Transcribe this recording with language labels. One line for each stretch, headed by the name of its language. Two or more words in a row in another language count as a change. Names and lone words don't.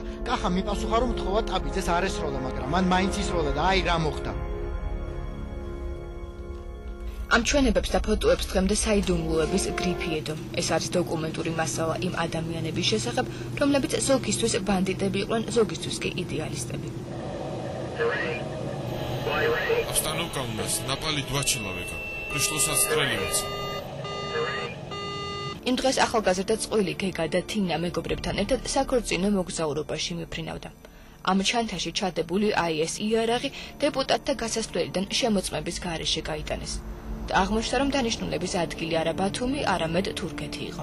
Georgian: კახამ მიპასუხა რომ თხოვა ტაბიძეს არ ესროლა, მაგრამ მან მაინც ისროლა და აი რა მოხდა. ამ ჩვენებებს და ფოტოებს დღემდე საიდუმლოების გრიფი ედო. ეს არის დოკუმენტური მასალა იმ ადამიანების შესახებ, რომლებიც ზოგისთვის ბანდიტები იყვნენ, ზოგისთვის კი იდეალისტები.
Russian: Обстановка у нас напали 2 человека. Пришлось отстреливаться.
Georgian: იმ დღეს ახალგაზრდა წყვილი გეგა და თინა მეგობრებთან ერთად საქორწინო მოგზაურობაში მიფრინავდა. ამ ჩანთაში ჩადებული IS იარაღი დეპუტატთა გასასვლელიდან შემოწმების გარეშე გაიტანეს. და აღმოჩნდა რომ დანიშნულების ადგილი არა ბათუმი, არამედ თურქეთი იყო.